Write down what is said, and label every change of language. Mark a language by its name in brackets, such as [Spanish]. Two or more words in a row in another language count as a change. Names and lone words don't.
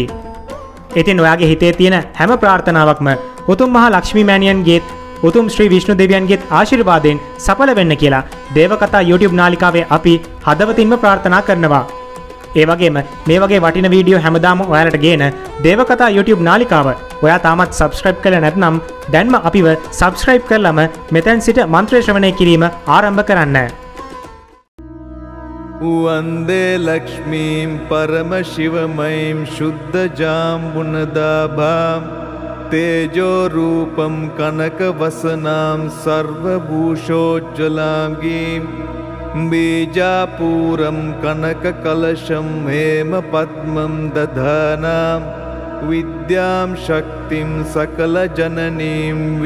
[Sinhala] ඉතින් ඔයාගේ හිතේ තියෙන හැම ප්‍රාර්ථනාවක්ම උතුම් මහා ලක්ෂ්මී මෑණියන්ගේ උතුම් ශ්‍රී විෂ්ණු දෙවියන්ගේ ආශිර්වාදයෙන් සඵල වෙන්න කියලා දේවකතා YouTube නාලිකාවේ අපි හදවතින්ම ප්‍රාර්ථනා කරනවා. ඒ වගේම මේ වගේ වටින වීඩියෝ හැමදාම ඔයාලට ගේන දේවකතා YouTube නාලිකාව ඔයා තාමත් subscribe කරලා නැත්නම් දැන්ම අපිව subscribe කරලම මෙතෙන් සිට මන්ත්‍ර ශ්‍රවණය කිරීම ආරම්භ කරන්න. [Sanskrit] वन्दे लक्ष्मीं परमशिवमयीं शुद्धजाम्बुनदाभां तेजोरूपं कनकवसनां सर्वभूषोज्ज्वलां गीं बीजापूरं कनककलशं हेमपद्मं दधानां विद्यां शक्तिं सकलजननीं